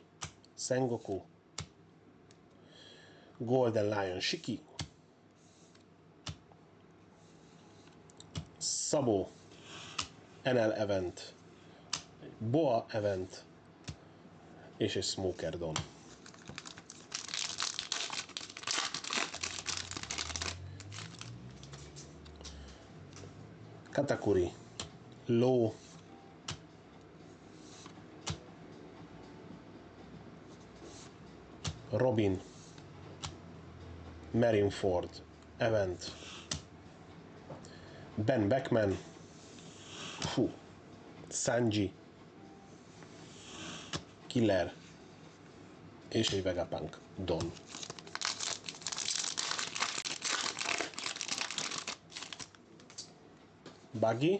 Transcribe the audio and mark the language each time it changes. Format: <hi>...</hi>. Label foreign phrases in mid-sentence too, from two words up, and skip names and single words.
<hu>Sengoku. Golden Lion Shiki. Szabó. Enel Event. Boa Event. És egy Smoker Don. Katakuri. Low. Robin. Marineford. Event. Ben Beckman. Sanji. Killer. És egy Vegapunk. Don. Buggy.</hu>